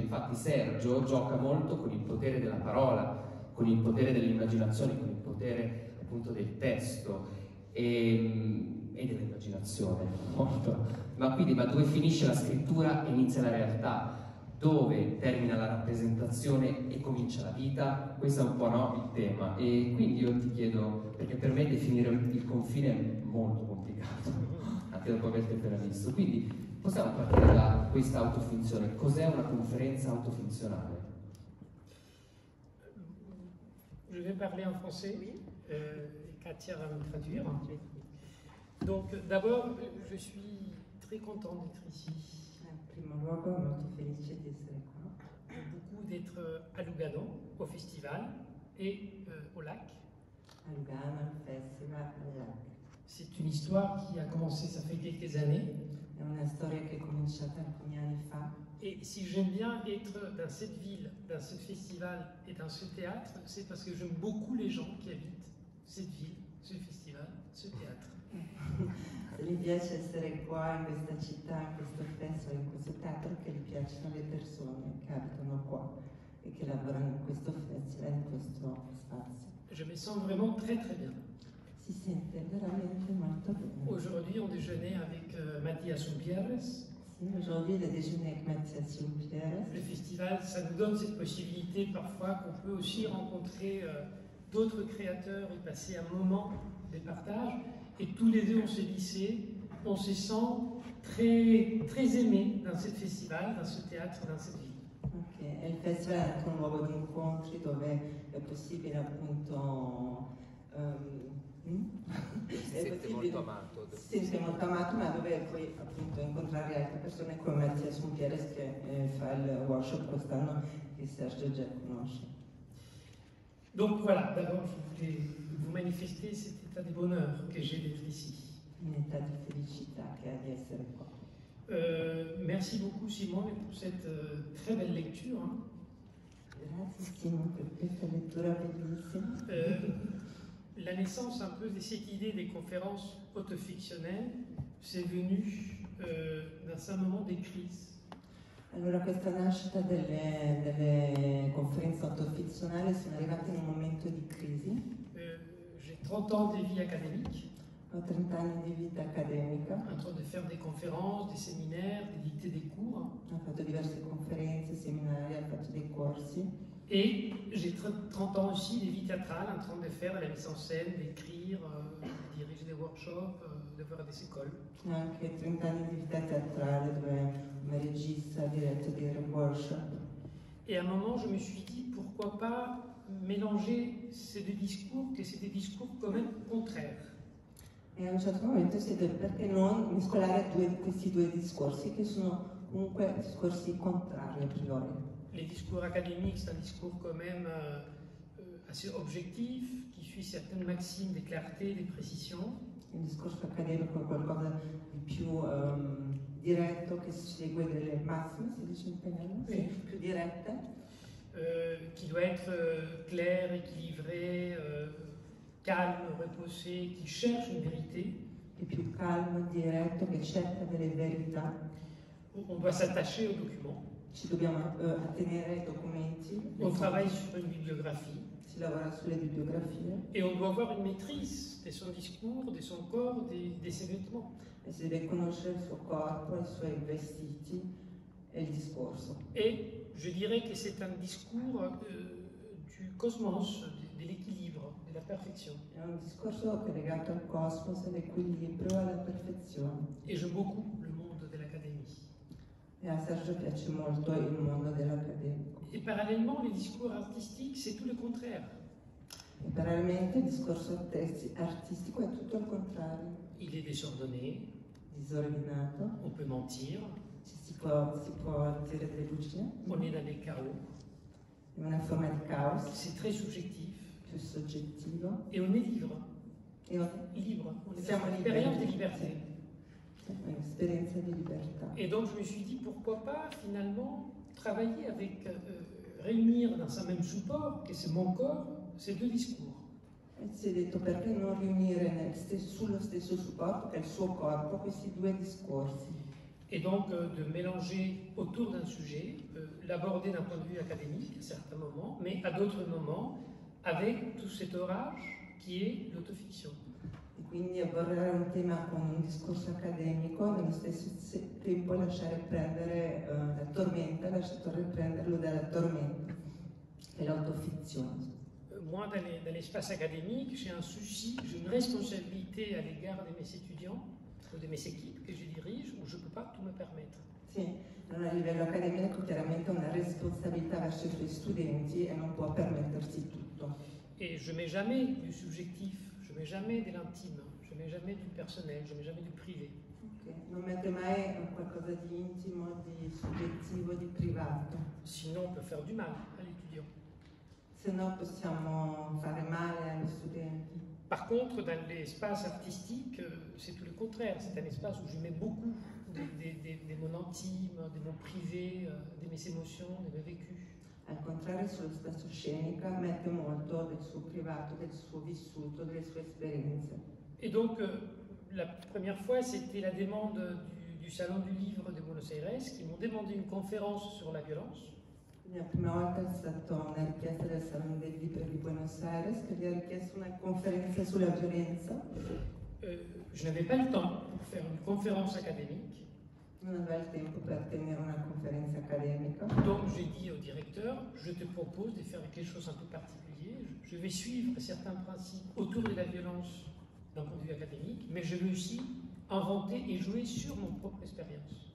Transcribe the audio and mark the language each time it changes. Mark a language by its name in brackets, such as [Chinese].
[Italian] Infatti Sergio gioca molto con il potere della parola, con il potere dell'immaginazione, con il potere appunto del testo e dell'immaginazione, ma dove finisce la scrittura e inizia la realtà, dove termina la rappresentazione e comincia la vita, questo è un po' il tema. E quindi io ti chiedo, perché per me definire il confine è molto complicato, anche dopo averti appena visto, quindi possiamo partire da questa autofinzione. Cos'è una conferenza autofinzionale? [French] Je vais parler en français, Katia va me traduire. Donc d'abord, je suis très content d'être ici. [Italian] In primo luogo molto felice di essere qua. [French] Beaucoup d'être à Lugano, au festival et au lac. [Italian] A Lugano, al festival, al lac. [French] C'est une histoire qui a commencé, ça fait quelques années. [Italian] È una storia che è cominciata alcuni anni fa. [French] Et si j'aime bien être dans cette ville, dans ce festival et dans ce théâtre, c'est parce que j'aime beaucoup les gens qui habitent cette ville, ce festival, ce théâtre. [Italian] Se gli piace essere qua in questa città, in questo festival, in questo teatro, che gli piacciono le persone che abitano qua e che lavorano in questo festival, in questo spazio. [French] Je me sens vraiment très très bien. [Italian] Si sente veramente molto bene. [French] Aujourd'hui, on déjeunait avec Mathias Umpierres. [Italian] Sì, [French] aujourd'hui, le déjeuner avec Mathias Umpierres. Le festival, ça nous donne cette possibilité parfois qu'on peut aussi rencontrer d'autres créateurs et passer un moment de partage. Et tous les deux, on s'est glissés, on se sent très, très aimés dans ce festival, dans ce théâtre, dans cette ville. Okay. [Italian] E il festival è anche un luogo di incontri dove è possibile appunto Si sente molto amato. Si sente molto amato, ma dove puoi appunto incontrare altre persone come Mathias Umpierres che fa il workshop quest'anno che Sergio già conosce. [French] Donc voilà, d'abord je voulais vous manifester cet état de bonheur que j'ai d'être ici. [Italian] Un'età di felicità che ha di essere qua. [French] Merci beaucoup Simone pour cette très belle lecture. Hein. [Italian] Grazie Simone per questa lettura bellissima. [French] La naissance un peu de cette idée des conférences autofictionnelles, c'est venu dans un moment de crise. [Italian] Allora questa nascita delle conferenze autofizionali sono arrivate in un momento di crisi. [French] J'ai 30 ans de vie académique. [Italian] Ho 30 anni di vita accademica. [French] En train de faire des conférences, des séminaires, de dicter des cours. [Italian] Ho fatto diverse conferenze, seminari, ho fatto dei corsi. [French] Et j'ai 30 ans aussi de vie théâtrale, en train de faire la mise en scène, d'écrire, de diriger des workshops, de faire des écoles. [Italian] Ho anche 30 anni di vita teatrale dove come regista ho diretto dei workshop. [French] Et à un moment, je me suis dit, pourquoi pas mélanger ces deux discours, que c'est des discours quand même contraires. [Italian] E a un certo momento si è detto perché non mescolare questi due discorsi che sono comunque discorsi contrari a priori. [French] Les discours académiques, c'est un discours quand même assez objectif, qui suit certaines maximes de clarté, de précision. [Italian] Il discorso accademico è qualcosa di più diretto, che segue delle massime, si dice in italiano, sì. Più dirette. [French] Qui doit être clair, équilibré, calme, reposé, qui cherche une vérité. [Italian] È più calmo, diretto, che cerca delle verità. [French] On doit s'attacher aux documents. [Italian] Ci dobbiamo attenere ai documenti. [French] On travaille sur une bibliographie. [Italian] Si lavora sulle bibliografie. [French] Et on doit avoir une maîtrise de son discours, de son corps, de ses vêtements. [Italian] E si deve conoscere il suo corpo, i suoi vestiti e il discorso. [French] Et je dirais que c'est un discours du cosmos, de l'équilibre, de la perfection. [Italian] È un discorso che è legato al cosmos, all'equilibrio, alla perfezione. [French] Et j'aime beaucoup le monde de l'académie. [Italian] E a Sergio piace molto il mondo dell'accademico. [French] Et parallèlement, les discours artistiques, c'est tout le contraire. [Italian] E parallelamente il discorso artistico è tutto il contrario. [French] Il est désordonné, [Italian] Disordinato, [French] on peut mentir, [Italian] si può dire delle bugie, [French] on est dans les chaos, [Italian] è una forma di caos, [French] c'est très subjectif, [Italian] più soggettivo. [French] et on est libre. [Italian] E [French] Libre, on est [Italian] siamo [French] dans une [Italian] liberi. [French] période de liberté. [Italian] È un'esperienza di libertà. [French] Et donc je me suis dit, pourquoi pas finalement travailler avec, réunir dans un même support, que c'est mon corps, ces deux discours. [Italian] E si è detto perché non riunire sullo stesso supporto che è il suo corpo questi due discorsi. [French] Et donc de mélanger autour d'un sujet, l'aborder d'un point de vue académique à certains moments, mais à d'autres moments avec tout cet orage qui est l'autofiction. [Italian] E quindi abbordare un tema con un discorso accademico e nello stesso tempo lasciare prendere la tormenta, lasciare prenderlo dalla tormenta, che è l'autofizione. [French] Moi, dans l'espace académique, j'ai un souci, j'ai une responsabilité à l'égard de mes étudiants ou de mes équipes que je dirige, où je ne peux pas tout me permettre. [Italian] Sì, a livello accademico chiaramente ha una responsabilità verso i suoi studenti e non può permettersi tutto. [French] Et je ne mets jamais du subjectif, je ne mets jamais de l'intime, je ne mets jamais du personnel, je ne mets jamais du privé. Okay. [Italian] Non mette mai qualcosa di intimo, di soggettivo, di privato. [French] Sinon, on peut faire du mal à l'étudiant. [Italian] Se no possiamo fare male agli studenti. [French] Par contre, dans l'espace artistique, c'est tout le contraire. C'est un espace où je mets beaucoup de mon intime, de mon privé, de mes émotions, de mes vécus. [Italian] Al contrario, sullo spesso scenica mette molto del suo privato, del suo vissuto, delle sue esperienze. [French] Et donc, la première fois, c'était la demande du Salon du Livre de Buenos Aires, qui m'ont demandé une conférence sur la violence. [Italian] La prima volta è stata una richiesta del Salone del Libro di Buenos Aires che gli ha richiesto una conferenza sulla violenza. [French] Je n'avais pas le temps pour faire une conférence académique. [Italian] Non aveva il tempo per tenere una conferenza accademica. [French] Donc j'ai dit au directeur, je te propose de faire quelque chose un peu particulier. Je vais suivre certains principes autour de la violence d'un point de vue académique, mais je vais aussi inventer et jouer sur mon propre expérience.